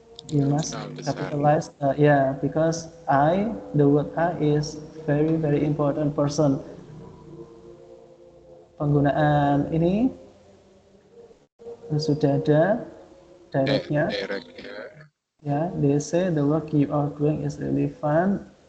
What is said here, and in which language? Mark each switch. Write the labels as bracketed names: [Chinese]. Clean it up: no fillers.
[English] You must capitalize, because the word I is very very important person. [Indonesian] Penggunaan ini sudah ada directnya. [English] Ya, they say the work you are doing is really fun.